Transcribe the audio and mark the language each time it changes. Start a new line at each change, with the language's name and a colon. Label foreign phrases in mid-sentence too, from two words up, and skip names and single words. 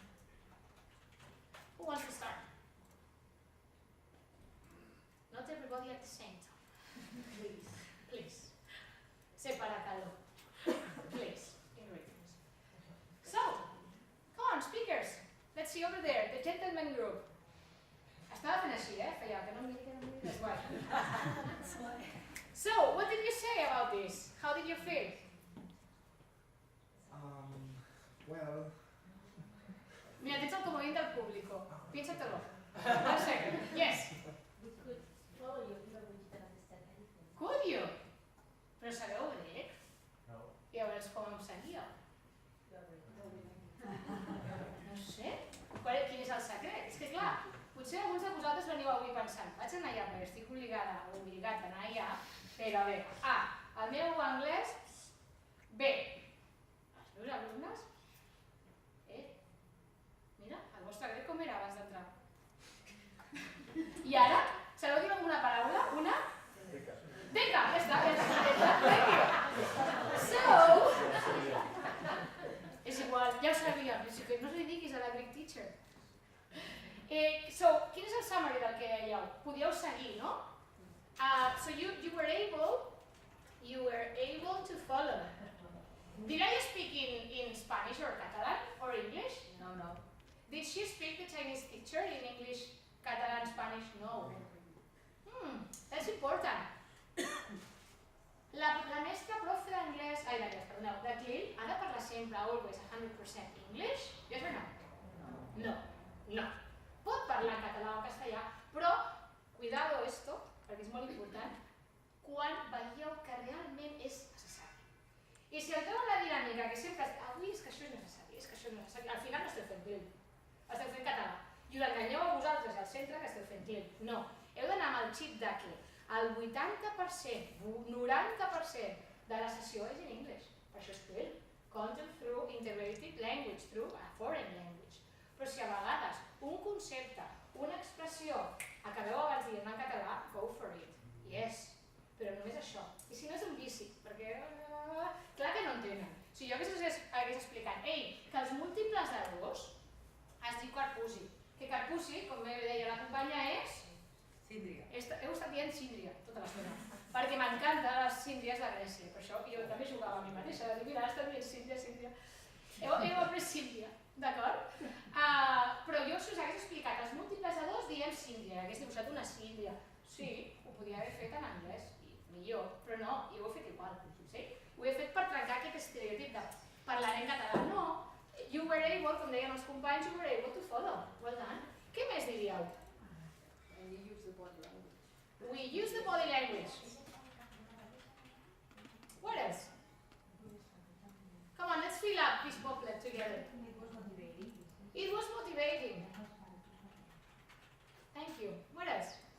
English: Who wants to start? Not everybody at the same time. Please. Please. Separatalo. Please. In written. So, come on, speakers. Let's see over there, the gentleman group.
Catalan: Estava fent així, feia que no em miri,
English: that's why. So, what did you say about this? How did you feel? Well,
Catalan: Mira, tens el
Spanish: comodín del público. Piénsatelo.
English: 1 second. Yes. We could follow you even we didn't understand anything. Could you?
Catalan: Però sabeu grec? no. I llavors com em seguíeu? No sé. Quin és el secret? És que clar, potser alguns de vosaltres veniu avui pensant vaig anar allà perquè estic obligada o obligat a anar allà, però bé, el meu anglès, B. Els meus alumnes, mira, el vostre grec com era abans d'entrar? I ara, sabeu dir alguna paraula? Una? Vinga, ja està. So, és igual, ja ho sabíem, no li diguis a la
English: Greek teacher.
Catalan: So, quin és el summary del que dèieu? Podíeu seguir, no?
English: So you were able to follow. Did I speak in Spanish or Catalan or English? No. Did she speak the Chinese teacher in English, Catalan, Spanish? No. That's important.
Catalan: La mestra profe d'anglès, de CLIL, ha de parlar sempre,
English: always, 100% English? Yes or no? No.
Catalan: Pot parlar en català o en castellà, però,
Spanish: cuidado esto,
Catalan: perquè és molt important, quan veieu que realment és necessari. I si entreu en la dinàmica que sempre avui és que això és necessari, al final no esteu fent CLIL, esteu fent català. I us enganyeu a vosaltres al centre que esteu fent CLIL. No, heu d'anar amb el xip de que el 80%, 90% de la sessió és en English. Per això és CLIL.
English: Content through integrated language, through a foreign language.
Catalan: Però si a vegades un concepte, una expressió, acabeu abans dient en català,
English: go for it. Yes,
Catalan: però només això. I si no és un vici, perquè clar que no entenen. Si jo hagués explicat, que els múltiples de 2 es diu carpusi, que carpusi, com deia la companya, és... Síndria. Heu estat dient síndria tota l'estona, perquè m'encanten les síndries de Grècia, per això jo també jugava a mi mateixa, de dir, mira, estan dient síndria. Heu après síndria, d'acord? Però jo, si us hagués explicat els múltiples de 2, diem síndria, hagués dibuixat una síndria. Sí, ho podia haver fet en anglès, millor, però no, i ho he fet igual, sí? Ho he fet per trencar aquest estereotip de parlar en català.
English: No, you were able,
Catalan: com deien els companys,
English: you were able to follow. Well done.
Catalan: Què més diríeu?
English: And you use the body language. We use the body language. What else? Come on, let's fill up this booklet together. It was motivating. It was motivating. Thank you. What else?